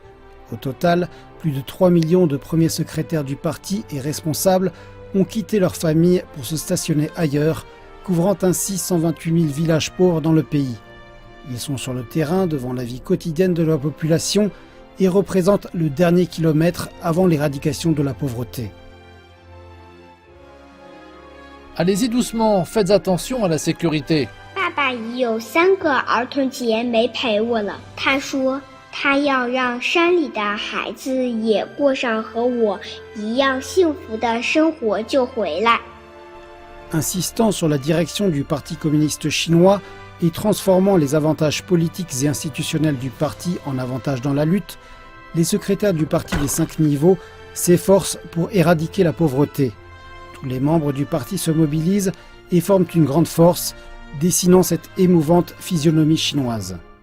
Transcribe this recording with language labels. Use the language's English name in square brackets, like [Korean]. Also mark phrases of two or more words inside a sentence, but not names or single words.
[French] Au total, plus de 3 millions de premiers secrétaires du parti et responsables ont quitté leur famille pour se stationner ailleurs, couvrant ainsi 128 000 villages pauvres dans le pays. Ils sont sur le terrain devant la vie quotidienne de la population et représentent le dernier kilomètre avant l'éradication de la pauvreté. Allez-y doucement, faites attention à la sécurité. [Chinese] 爸爸已有3个儿童节没陪我了。他说，他要让山里的孩子也过上和我一样幸福的生活就回来。 [French] Insistant sur la direction du Parti communiste chinois et transformant les avantages politiques et institutionnels du parti en avantages dans la lutte, les secrétaires du parti des 5 niveaux s'efforcent pour éradiquer la pauvreté. Tous les membres du parti se mobilisent et forment une grande force, dessinant cette émouvante physionomie chinoise.